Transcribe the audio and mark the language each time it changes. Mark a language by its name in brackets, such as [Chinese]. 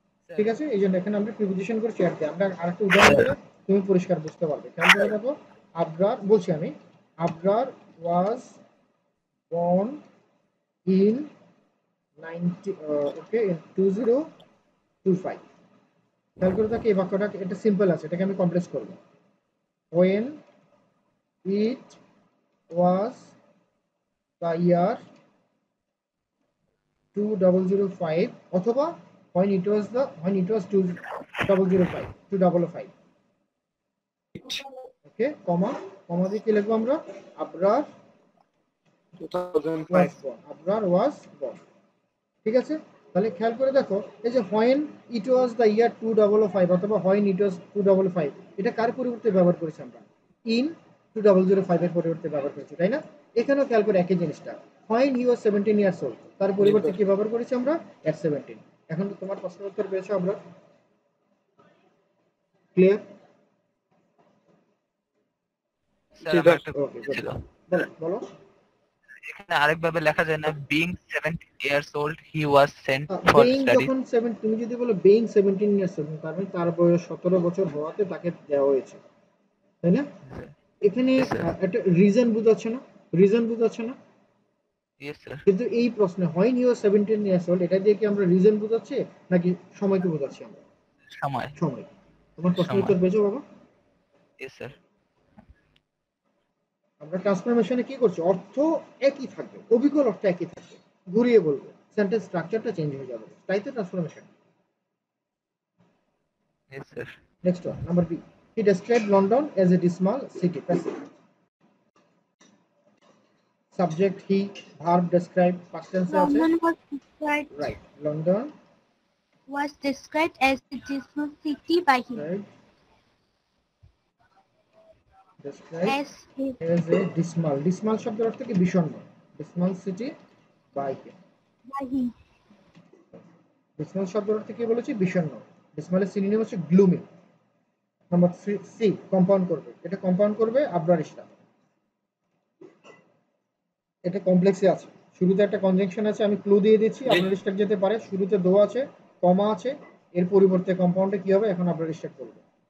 [Bangla] ঠিক আছে, এই জন্য এখানে আমরা প্রিপোজিশন করছি অ্যাট দিয়ে। আমরা আরেকটা উদাহরণ দিলে তুমি পরিষ্কার বুঝতে পারবে। খেয়াল করে দেখো, আবরার বলছি আমি, [English] Abrar was born in 2025। [Bangla] খেয়াল করে দেখো এই বাক্যটা, এটা সিম্পল আছে, এটাকে আমি কমপ্লেক্স করব। [English] when it was the year 2005, অথবা when it was 2005। [Bangla] ওকে, কমা, কমা দিয়ে কি লিখবো আমরা? আবরার [English] 2005. Abrar was born. [Bangla] ঠিক আছে, তাহলে খেয়াল করে দেখো, এই যে [English] when it was the year 2005 [Bangla] অথবা [English] when it was 2005, [Bangla] এটা কার পরিবর্তে ব্যবহার করেছি আমরা? [English] in 2005 [Bangla] এর পরিবর্তে ব্যবহার করেছি, তাই না? এখানেও খেয়াল করে একই জিনিসটা, [English] when he was 17 years old, [Bangla] তার পরিবর্তে কি ব্যবহার করেছি আমরা? [English] at 17। [Bangla] এখন তোমার প্রশ্নের উত্তর পেয়েছো আমরা? ক্লিয়ার? ওকে, বলো বলো। এখানে আরেকভাবে লেখা যায় না, [English] being 17 years old he was sent for being studies? [Bangla] যখন 7, তুমি যদি বলো [English] being 17 years old, [Bangla] তার মানে তার বয়স 17 বছর হওয়াতে তাকে দেওয়া হয়েছে। তাই না? এখানে [English] Yes, sir. [Bangla] একটা রিজন বোঝাচ্ছে না, রিজন বোঝাচ্ছে না, [English] Yes, sir. [Bangla] কিন্তু এই প্রশ্নে হয় নিউ 17 ইয়ার্স ওল্ড এটা দিয়ে কি আমরা রিজন বোঝাচ্ছি নাকি সময়কে বোঝাচ্ছি আমরা? সময়। সময়। তোমার প্রশ্নের সময়। উত্তর পেয়েছো বাবা? [English] Yes, sir. [Bangla] আমরা ট্রান্সফরমেশনে কি করছি, অর্থ একই থাকবে, অবিকল অর্থ একই থাকবে, ঘুরিয়ে বলবো সেন্টেন্স স্ট্রাকচারটা চেঞ্জ হয়ে যাবে, তাই তো transformation. [English] Yes, sir. Next one, number B, he described London as a dismal city. Passive. [Bangla] Subject he, verb describe, past টেন্সে আছে, right. [English] London was described as a dismal city by him. described As a as a dismal, dismal [Bangla] শব্দের অর্থ কি বিষণ্ণ, [English] dismal city by him, by him. [Bangla] dismal শব্দের অর্থ কি বলেছি, বিষণ্ণ। dismal এর সিনোনিম হচ্ছে gloomy। নাম্বার সি, কম্পাউন্ড করবে, এটা কম্পাউন্ড করবে আবরার ইসলাম, এটা কমপ্লেক্সে আছে, শুরুতে একটা কনজাংশন আছে, আমি ক্লু দিয়ে দিচ্ছি, আবরার স্টাক যেতে পারে, শুরুতে দো আছে, কমা আছে, এর পরিবর্তে কম্পাউন্ডে কি হবে, এখন আবরার স্টাক করবে।